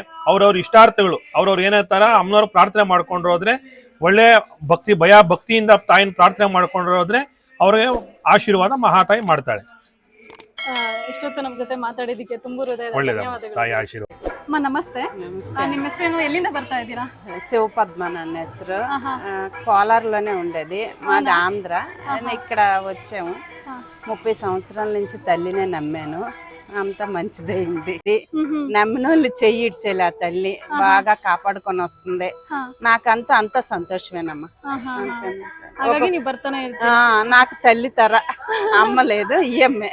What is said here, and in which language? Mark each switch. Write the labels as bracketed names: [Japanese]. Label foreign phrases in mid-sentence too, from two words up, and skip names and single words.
[Kannada] ಅವ್ರವ್ರ ಇಷ್ಟಾರ್ಥಗಳು ಅವ್ರವ್ರು ಏನಾಗ್ತಾರ ಅಮ್ಮನವ್ರು ಪ್ರಾರ್ಥನೆ ಮಾಡ್ಕೊಂಡು ಹೋದ್ರೆ, ಒಳ್ಳೆ ಭಕ್ತಿ ಭಕ್ತಿಯಿಂದ ತಾಯಿನ ಪ್ರಾರ್ಥನೆ ಮಾಡ್ಕೊಂಡು ಹೋದ್ರೆ ಅವ್ರಿಗೆ ಆಶೀರ್ವಾದ ಮಹಾತಾಯಿ ಮಾಡ್ತಾಳೆ. ಇಷ್ಟೊತ್ತು ನಮ್ಮ ಜೊತೆ ಮಾತಾಡಿದಕ್ಕೆ ತುಂಬಾ ಹೃದಯದ ಒಳ್ಳೇದ ಧನ್ಯವಾದಗಳು. ತಾಯಿ ಆಶೀರ್ವಾದ. ಅಮ್ಮ ನಮಸ್ತೆ. ನಿಮ್ಮ ಹೆಸರೇನು? ಎಲ್ಲಿಂದ ಬರ್ತಾ ఇದ್ದೀರಾ? శివపద్మ ನನ್ನ ಹೆಸరు. [Telugu] కోలార్లోనే ఉండేది, మాది ఆంధ్ర. ఇక్కడ వచ్చాము. 30 సంవత్సరాల నుంచి తల్లినే నమ్మాను. అంత మంచిదైంది. నమ్మిన వాళ్ళు చెయ్యి ఇడ్చేలే, ఆ తల్లి బాగా కాపాడుకొని వస్తుంది. నాకంతా అంత సంతోషమేనమ్మా. నాకు తల్లి తర అమ్మ లేదు, ఈ అమ్మే.